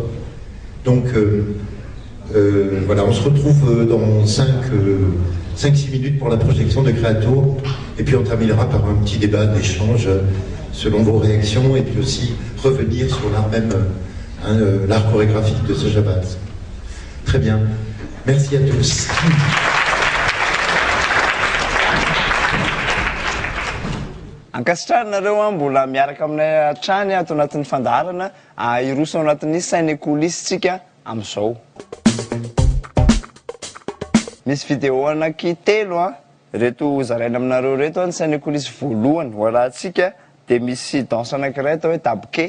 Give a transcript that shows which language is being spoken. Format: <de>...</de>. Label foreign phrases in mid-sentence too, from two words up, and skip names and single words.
<fr>Donc voilà, on se retrouve dans 5-6 minutes pour la projection de Créatour, et puis on terminera par un petit débat d'échange selon vos réactions, et puis aussi revenir sur l'art même, l'art chorégraphique de ce Jabaz. Très bien, merci à tous.</fr> <mg>Ankasitrahanareo mbola miaraka aminay hatrany ato anatin'ny fandaharana iroso anatin'ny saina ekolisitsika amin'izao. Misy vidéo anankitelo reto zaraina aminareo reto ny saina ekolisy voalohany hoarahantsika dia misy danse anankiray atao hoe dabke.</mg>